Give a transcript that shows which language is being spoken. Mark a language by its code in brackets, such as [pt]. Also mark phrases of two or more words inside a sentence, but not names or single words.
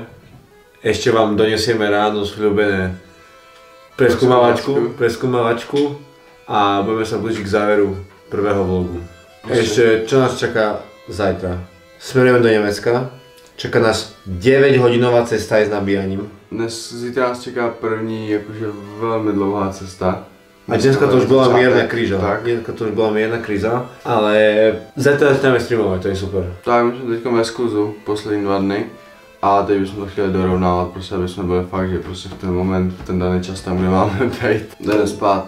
[sk] Ešte vám donesieme ráno sľúbené preskúmavačku a budeme sa blížiť k záveru prvého vlogu. Ešte čo nás čaká zajtra? Smerujeme do Nemecka. Čaká nás 9-hodinová cesta aj s nabíjaním. [cs] Zítra nás čeká první jakože velmi dlouhá cesta. [sk] A dneska to už bola mierna kríza. Dneska to už bola mierna kríza, ale zajtra začneme streamovať, to je super. [cs] Tak my jsme teďka ve skluzu poslední 2 dny a teď bychom to chtěli dorovnávat, prostě aby jsme byli fakt, že prostě v ten moment, v ten daný čas tam, kde máme být. Jdeme spát.